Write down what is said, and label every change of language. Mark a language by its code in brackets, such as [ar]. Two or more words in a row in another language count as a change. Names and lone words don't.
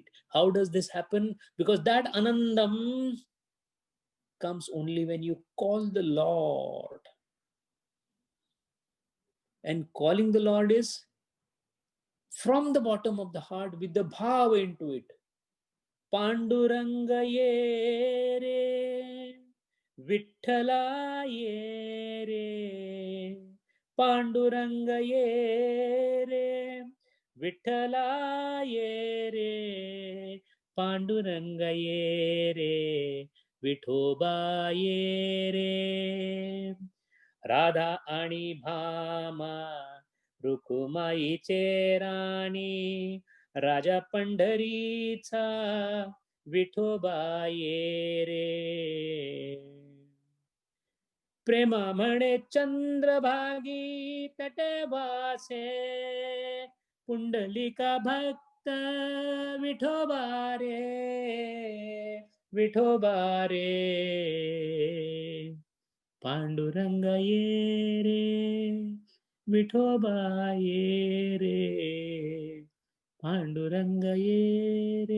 [en] How does this happen? Because that Anandam comes only when you call the Lord. And calling the Lord is from the bottom of the heart with the bhava into it. [mr] पांडुरंगा ये रे, विठ्ठला ये रे, पांडुरंगा ये रे, विठ्ठला ये रे, पांडुरंगा ये रे, विठोबा ये रे. राधा आणि भामा रुकुमाईचे राणी राजा पंढरीचा विठोबा ये रे प्रेमा म्हणे चंद्रभागी तटवासे पुंडलिका भक्त विठोबा रे विठोबा रे पांडुरंग ये रे विठोबा ये रे पांडुरंग ये रे.